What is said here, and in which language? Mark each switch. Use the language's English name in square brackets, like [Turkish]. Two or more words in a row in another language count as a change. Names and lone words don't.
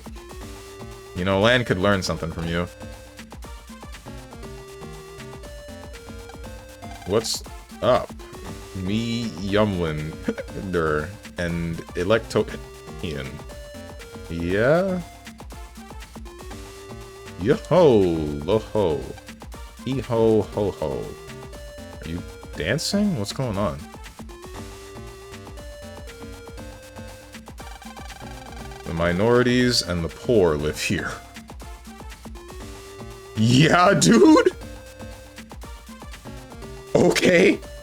[English] You know, Lan could learn something from you. What's up? Me, Yumlin, and Electoian. Yeah? Yo-ho, lo-ho. Hee-ho, ho-ho. Are you dancing? What's going on? The minorities and the poor live here. Yeah, dude? Okay.